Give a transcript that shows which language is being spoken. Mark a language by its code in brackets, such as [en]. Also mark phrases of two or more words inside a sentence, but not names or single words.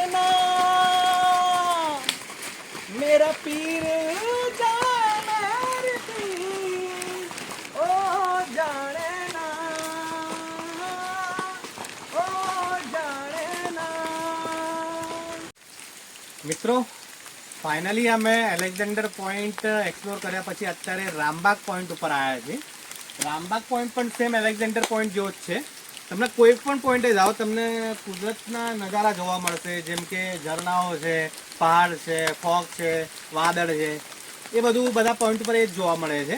[hi] ना मेरा पीर जाने रे पीर ओ जाने ना. [gu] મિત્રો, ફાઇનલી અમે એલેક્ઝાન્ડર પોઈન્ટ એક્સપ્લોર કર્યા પછી અત્યારે રામબાગ પોઈન્ટ ઉપર આવ્યા છીએ. રામબાગ પોઈન્ટ પણ સેમ એલેક્ઝાન્ડર પોઈન્ટ જેવો જ છે. તમને કોઈ પણ પોઈન્ટે જાઓ તમને કુદરતના નજારા જોવા મળશે. જેમ કે ઝરણાઓ છે, પહાડ છે, ફોગ છે, વાદળ છે, એ બધું બધા પોઈન્ટ ઉપર એ જ જોવા મળે છે.